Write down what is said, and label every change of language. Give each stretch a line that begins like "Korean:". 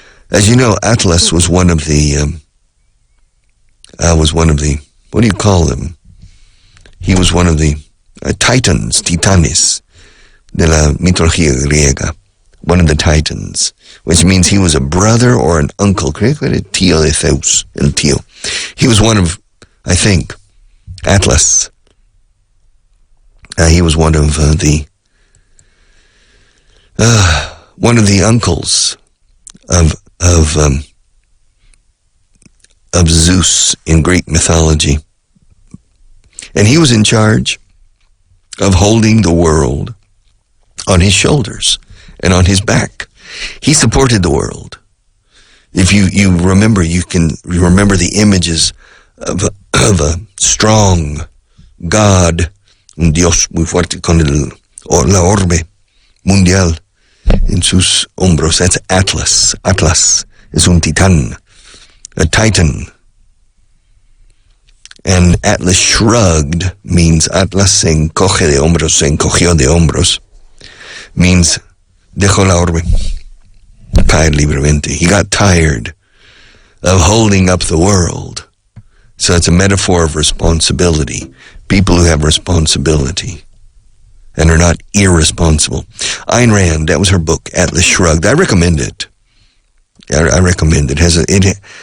English: As you know, Atlas was one of the, what do you call them? He was one of the titans,
Spanish: titanes, de la mitología griega.
English: One of the titans, which means he was a brother or an uncle.
Spanish: Creo que era tío de Zeus, el tío.
English: He was one of, I think, Atlas. He was one of the uncles of Zeus in Greek mythology. And he was in charge of holding the world on his shoulders and on his back. He supported the world. If you remember, you can remember the images of a strong God,
Spanish: un Dios muy fuerte con la orbe mundial en sus hombros.
English: That's Atlas. Atlas is
Spanish: un titán,
English: a titan. And Atlas Shrugged means
Spanish: Atlas se encoge de hombros, se encogió de hombros,
English: means
Spanish: dejó la orbe, caer libremente.
English: He got tired of holding up the world. So it's a metaphor of responsibility. People who have responsibility and are not irresponsible. Ayn Rand, that was her book, Atlas Shrugged. I recommend it. I recommend it.